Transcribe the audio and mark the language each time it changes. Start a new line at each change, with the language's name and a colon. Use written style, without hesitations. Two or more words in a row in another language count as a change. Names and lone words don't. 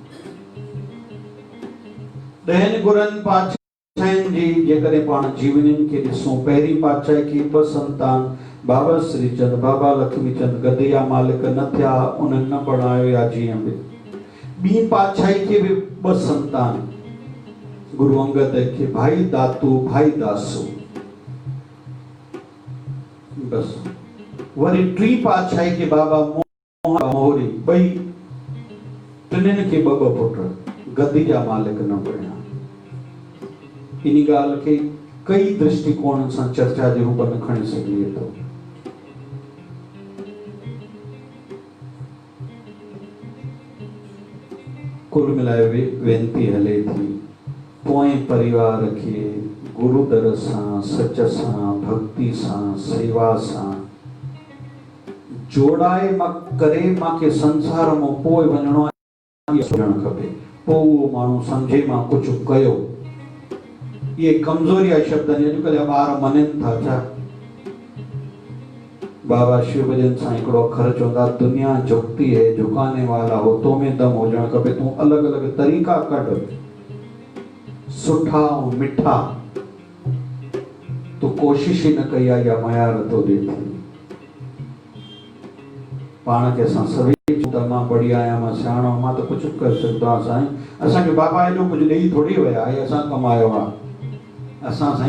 Sindhi: ॾहनि गुरनि पातशाहनि जी जेकॾहिं पाण जीवनीनि खे ॾिसूं पहिरीं पातशाही खे ॿ संतान बाबा श्रीचंद बाबा लक्ष्मीचंद गदिया मालिक न थिया उन्हनि न बणायो या जीअं बि ॿी पातशाही खे बि ॿ संतान गुरु अंगद के भाई दातू भाई दासू बस वरी टी पातशाही के बाबा मोहरी बई टिनिन के ॿ पुट गदी जा मालिक न बणिया। इन ॻाल्हि खे कई दृष्टिकोण सां चर्चा जे रूप में खणी सघिजे थो। कुल मिलाए वेनती हले थी पोइ परिवार के गुरु दर सां सच सां भक्ति सां सेवा सां जोड़ाए करे मांखे संसार मां पोइ वञणो आहे सोचणु खपे पोइ उहो माण्हू सम्झे मां कुझु कयो। ये कमजोरी आहे शब्दनि अॼुकल्ह जा ॿार मञनि था छा बाबा शिव भजन सां हिकिड़ो अखर चवंदा
Hindi: दुनिया झुकती है झुकाने वाला हो
Sindhi: तो में दम हुजणु खपे तूं अलॻि अलॻि तरीक़ा कढ सुठा ऐं मिठा तूं कोशिश ही न कई आहे या मयार तो ॾे थी पाण खे असां सभई त मां बढ़िया आहियां मां सियाणो मां त कुझु करे सघंदो आहियां साईं असांखे बाबा एॾो कुझु ॾेई थोरी विया हे असां कमायो आहे असां साईं